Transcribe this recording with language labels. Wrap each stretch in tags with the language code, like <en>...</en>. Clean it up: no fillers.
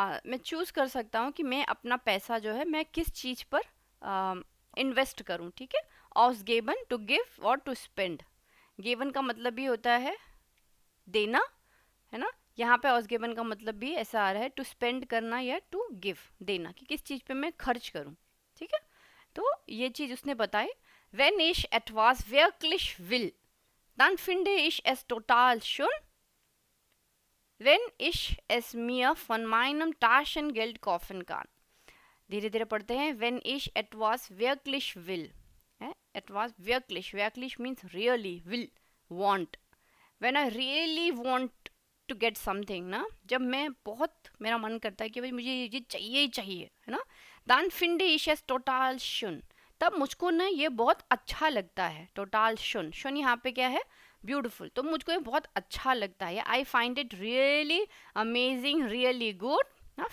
<hi>मैं चूज़ कर सकता हूँ कि मैं अपना पैसा जो है मैं किस चीज़ पर इन्वेस्ट करूँ, ठीक है। ausgeben</hi> <en>To give और to spend.</en> <hi>गिवन का मतलब भी होता है देना, है ना। यहाँ पे ausgeben का मतलब भी ऐसा आ रहा है टू स्पेंड करना या टू गिव देना, कि किस चीज़ पे मैं खर्च करूँ, ठीक है। तो ये चीज़ उसने बताई।</hi> <de>Wenn ich etwas wirklich will, dann finde ich es total schön, wenn ich es mir von meinem Taschengeld kaufen kann।</de> <hi>धीरे धीरे पढ़ते हैं।</hi> <de>Wenn ich etwas wirklich will, etwas wirklich</de> <en>means really,</en> <de>will,</de> <en>want। When I really want to get something</en> <hi>ना, जब मैं बहुत मेरा मन करता है कि भाई मुझे ये चाहिए ही चाहिए, है ना।</hi> <de>दान फिंडे इशेस टोटाल शुन,</de> <hi>तब मुझको ना ये बहुत अच्छा लगता है।</hi> <de>टोटाल शुन,</de> <hi>शुन यहाँ पे क्या है, ब्यूटीफुल। तो मुझको ये बहुत अच्छा लगता है,</hi> <en>I find it really amazing, really good</en> <hi>ना।</hi>